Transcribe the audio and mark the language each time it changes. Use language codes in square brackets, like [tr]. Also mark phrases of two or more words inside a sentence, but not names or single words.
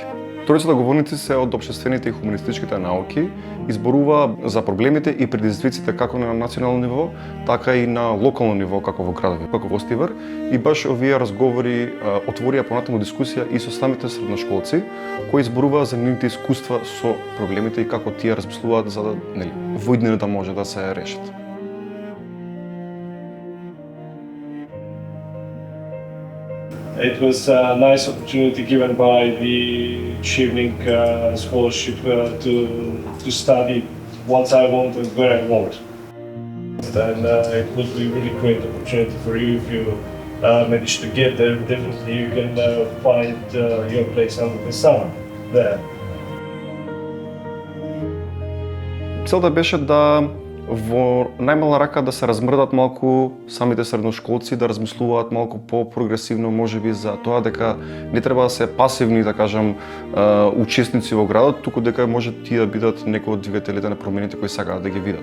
[mk] Тројцата говорници се од општествените и хуманистичките науки, изборува за проблемите и предизвиците како на национално ниво, така и на локално ниво, како во градови, како во Гостивар, и баш овие разговори отворија понатаму дискусија и со самите средношколци, кои изборуваа за нивните искуства со проблемите и како тие размислуваат за да, во иднина да може да се решат. [en] It was a nice opportunity given by the Chivnink scholarship to study what I want and where I want. And it would be a really great opportunity for you if you manage to get there. Definitely you can find your place under the sun there. [mk] Целта беше да во најмала рака да се размрдат малку самите средношколци, да размислуваат малку по-прогресивно можеби за тоа дека не треба да се пасивни, да кажам, учесници во градот, туку дека може тие да бидат некои од двигателите на промените кои сакаат да ги видат.